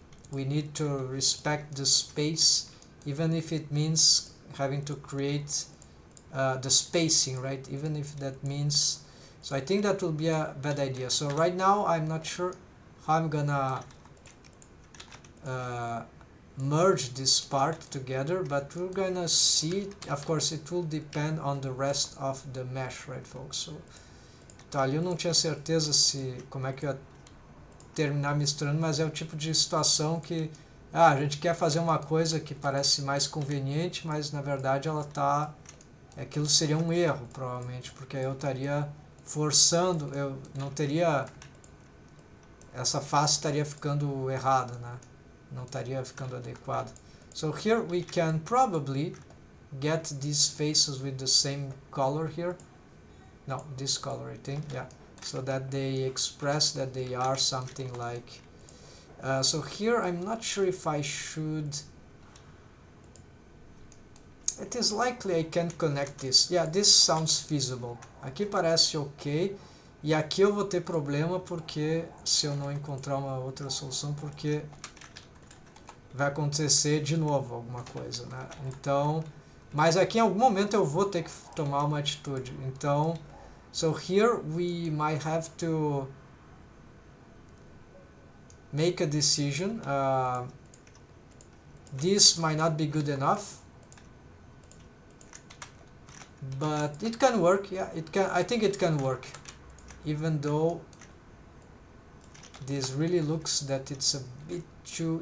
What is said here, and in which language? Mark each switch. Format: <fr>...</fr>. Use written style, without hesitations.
<en>We need to respect the space, even if it means having to create the spacing, right? Even if that means, so I think that will be a bad idea. So right now I'm not sure how I'm gonna merge this part together, but we're gonna see. Of course it will depend on the rest of the mesh, right folks?</en> <pt>So tá, ali eu não tinha certeza se como é que eu ia terminar misturando, mas é o tipo de situação que a gente quer fazer uma coisa que parece mais conveniente, mas na verdade ela tá, aquilo seria um erro provavelmente, porque aí eu estaria forçando, eu não teria, essa face estaria ficando errada, né? Não estaria ficando adequado.</pt> <en>So here we can probably get these faces with the same color here. No, this color I think, yeah. So that they express that they are something like... so here I'm not sure if I should... It is likely I can connect this. Yeah, this sounds feasible.</en> <pt>Aqui parece ok. E aqui eu vou ter problema porque se eu não encontrar uma outra solução, porque vai acontecer de novo alguma coisa, né? Então, mas aqui em algum momento eu vou ter que tomar uma atitude. Então,</pt> <en>So here we might have to make a decision. This might not be good enough, but it can work. Yeah, it can. I think it can work, even though this really looks that it's a bit too.</en>